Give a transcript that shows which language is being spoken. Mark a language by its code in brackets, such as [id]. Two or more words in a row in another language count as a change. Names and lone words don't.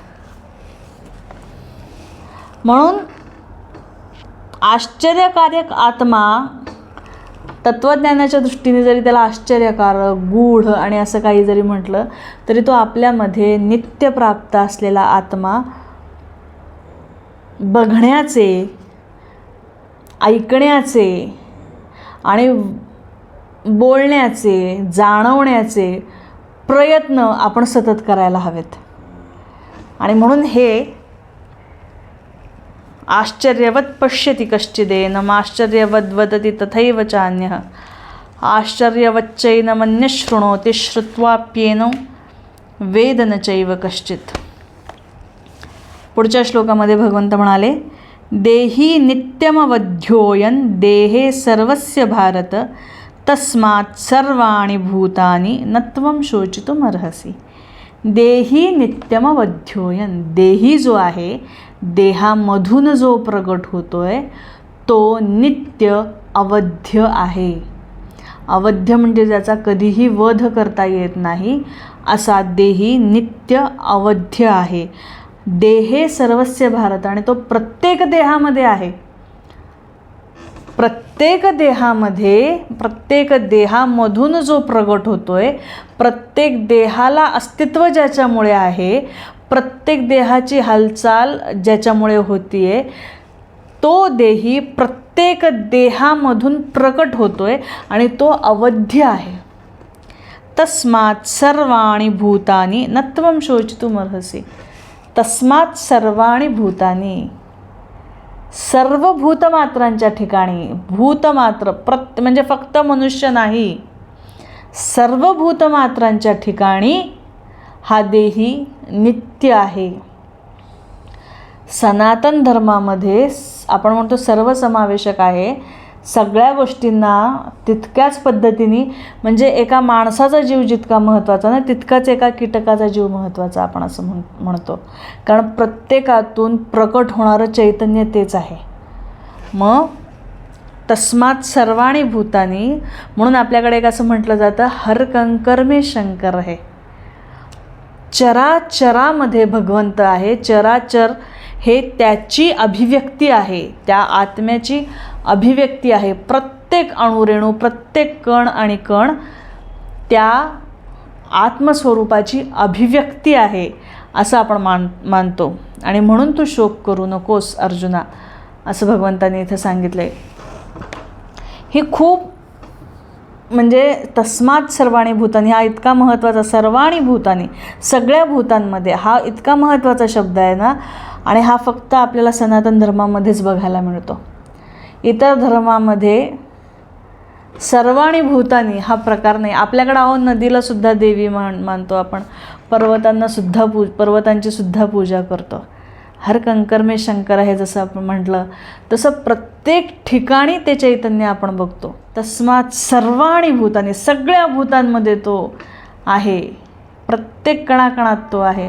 [mr] म्हणून आश्चर्यकारक आत्मा तत्त्वज्ञानाच्या दृष्टीने जरी त्याला आश्चर्यकारक, गूढ आणि असं काही जरी म्हटलं तरी तो आपल्यामध्ये नित्य प्राप्त असलेला आत्मा बघण्याचे, ऐकण्याचे आणि बोलण्याचे, जाणवण्याचे प्रयत्न आपण सतत करायला हवेत. [sa] आणि म्हणून हे आश्चर्यवत पश्यति कश्चिदेनम आश्चर्यवद् वदति तथैव चान्यः आश्चर्यवच्चैनमन्यः शृणोति श्रुत्वाप्येनो वेद न चैव कश्चित्. [mr] पुढच्या श्लोकामध्ये भगवंत म्हणाले, [sa] देही नित्यमवध्योयन देहे सर्वस्य भारत तस्मात् सर्वाणि भूतानि न त्वं शोचितुमर्हसि. देही नित्यमवध्योयन, [mr] देही जो आहे, देहामधून जो प्रगट होतोय तो नित्य अवध्य आहे. अवध्य म्हणजे ज्याचा कधीही वध करता येत नाही असा देही नित्य अवध्य आहे. [sa] देहे सर्वस्य भारत, [mr] आणि तो प्रत्येक देहामध्ये आहे. प्रत्येक देहामध्ये, प्रत्येक देहामधून जो प्रगट होतोय, प्रत्येक देहाला अस्तित्व ज्याच्यामुळे आहे, प्रत्येक देहाची हालचाल ज्याच्यामुळे होतीये, तो देही प्रत्येक देहामधून प्रकट होतोय आणि तो अवध्य आहे. [sa] तस्मात् सर्वाणि भूतानि न त्वं शोचितुमर्हसि. तस्मात् सर्वाणि भूतानि, [mr] सर्व भूतमात्रांच्या ठिकाणी, भूतमात्र म्हणजे फक्त मनुष्य नाही, सर्व भूतमात्रांच्या ठिकाणी हा देही नित्य आहे. सनातन धर्मामध्ये आपण म्हणतो सर्वसमावेशक आहे, सगळ्या गोष्टींना तितक्याच पद्धतीने, म्हणजे एका माणसाचा जीव जितका महत्त्वाचा ना तितकाच एका कीटकाचा जीव महत्त्वाचा आपण असं म्हणतो. कारण प्रत्येकातून प्रकट होणारं चैतन्य तेच आहे. [sa] मग तस्मात् सर्वाणि भूतानि, [mr] म्हणून आपल्याकडे एक असं म्हटलं जातं, [hi] हर कंकर में शंकर है. [mr] चराचरामध्ये भगवंत आहे. चराचर हे त्याची अभिव्यक्ती आहे, त्या आत्म्याची अभिव्यक्ती आहे. प्रत्येक अणुरेणू, प्रत्येक कण आणि कण त्या आत्मस्वरूपाची अभिव्यक्ती आहे असं आपण मानतो. आणि म्हणून तू शोक करू नकोस अर्जुना, असं भगवंतांनी इथं सांगितलं आहे. ही खूप, म्हणजे [sa] तस्मात् सर्वाणि भूतानि [mr] हा इतका महत्त्वाचा, [sa] सर्वाणि भूतानि [mr] सगळ्या भूतांमध्ये, हा इतका महत्त्वाचा शब्द आहे ना. आणि हा फक्त आपल्याला सनातन धर्मामध्येच बघायला मिळतो. इतर धर्मामध्ये [sa] सर्वाणि भूतानि [mr] हा प्रकार नाही. आपल्याकडं अहो नदीला सुद्धा देवी मानतो आपण, पर्वतांची सुद्धा पूजा करतो. [hi] हर कंकर में शंकर [mr] आहे जसं आपण म्हटलं, तसं प्रत्येक ठिकाणी ते चैतन्य आपण बघतो. [sa] तस्मात् सर्वाणि भूतानि, सगळ्या भूतांमध्ये तो आहे, प्रत्येक कणाकणात तो आहे.